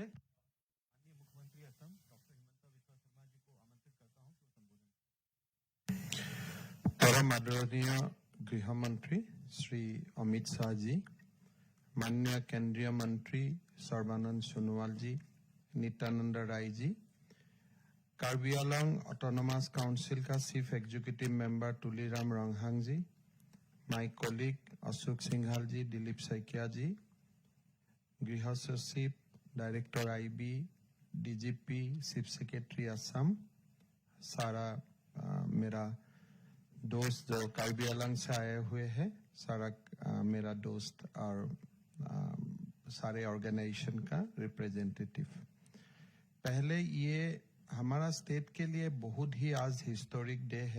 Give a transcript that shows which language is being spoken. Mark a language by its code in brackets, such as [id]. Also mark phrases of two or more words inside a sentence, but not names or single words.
[hi] माननीय मुख्यमंत्री असम डॉक्टर हिमंता बिस्वा शर्मा जी को आमंत्रित करता हूं कि संबोधन। परम आदरणीय गृह मंत्री श्री अमित शाह जी, माननीय केंद्रीय मंत्री सर्बानंद सोनोवाल जी, नित्यानंद राय जी, कार्बी आंलोंग ऑटोनोमस काउंसिल का [en] chief executive member [hi] तुलीराम रंगहांग जी, [en] my colleague [hi] अशोक सिंघाल जी, दिलीप सैकिया जी, गृह सचिव, [en] Director IB, [hi] डीजीपी, [en] chief secretary [hi] असम, सारा मेरा दोस्त जो कार्बी आंलोंग से आए हुए हैं, सारा मेरा दोस्त और सारे ऑर्गेनाइजेशन का रिप्रेजेंटेटिव। पहले ये हमारा स्टेट के लिए बहुत ही आज [en] historic day [hi] है।